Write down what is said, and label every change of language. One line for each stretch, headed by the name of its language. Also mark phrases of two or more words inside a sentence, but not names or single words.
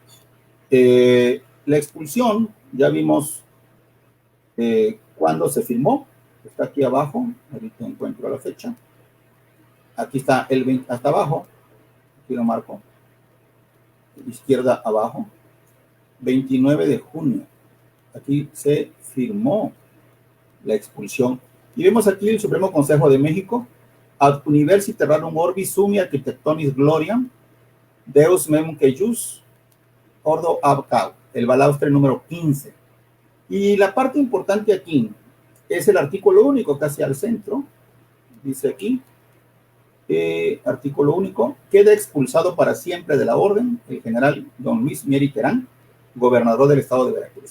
Spanish: La expulsión, ya vimos cuándo se firmó, está aquí abajo, ahorita encuentro la fecha. Aquí está el 20, hasta abajo, aquí lo marco, izquierda abajo, 29 de junio. Aquí se firmó la expulsión. Y vemos aquí el Supremo Consejo de México,
Latin: ad universi terrarum orbis summi architectonis gloriam, Deus mem que jus, ordo abcau,
Spanish: el balaustre número 15. Y la parte importante aquí es el artículo único, casi al centro, dice aquí, artículo único, queda expulsado para siempre de la orden el general don Luis Mier y Terán, gobernador del estado de Veracruz.